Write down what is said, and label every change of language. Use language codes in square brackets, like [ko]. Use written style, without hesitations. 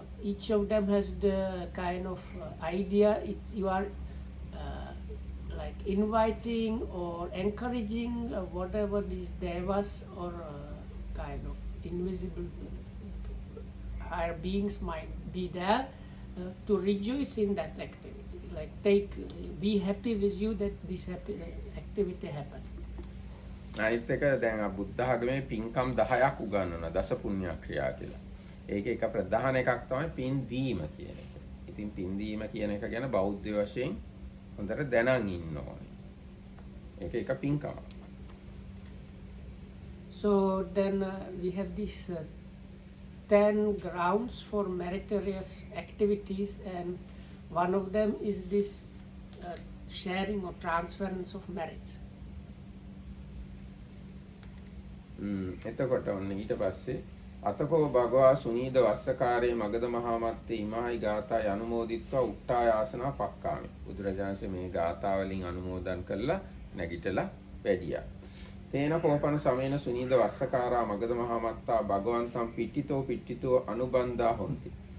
[en] Each of them has the kind of idea you are like inviting or encouraging whatever these devas or kind of invisible higher beings might be there to rejoice in that activity, like be happy with you that this happy activity happened. [si] අනිත් එක දැන් බුද්ධ ආගමේ පින්කම් 10ක් උගන්වනවා දස පුණ්‍ය ක්‍රියා කියලා. ඒකේ එක ප්‍රධාන එකක් තමයි පින් දීම කියන එක. ඉතින් පින් දීම කියන එක ගැන බෞද්ධ වශයෙන් හොඳට දැනන් ඉන්න ඕනේ. ඒක එක පින්කමක්. [en] So then we have these 10 grounds for meritorious activities, and one of them is this sharing or transference of merits. [si] එතකොට ඔන්න ඊට පස්සේ [pi] අතකෝ භගවා සුනීද වස්සකාරයේ මගධ මහා මත්තේ ඉමායි ගාථාය අනුමෝදිත්වා උට්ටායාසනා පක්කාමි. [si] බුදුරජාණන්සේ මේ ගාථා වලින් අනුමෝදන් කළා නැගිටලා වැඩියා. [pi] තේන කෝපන සමේන සුනීද වස්සකාරා මගධ මහා මත්තා භගවන්තම් පිට්ටිතෝ අනුබන්ධා හොಂತಿ.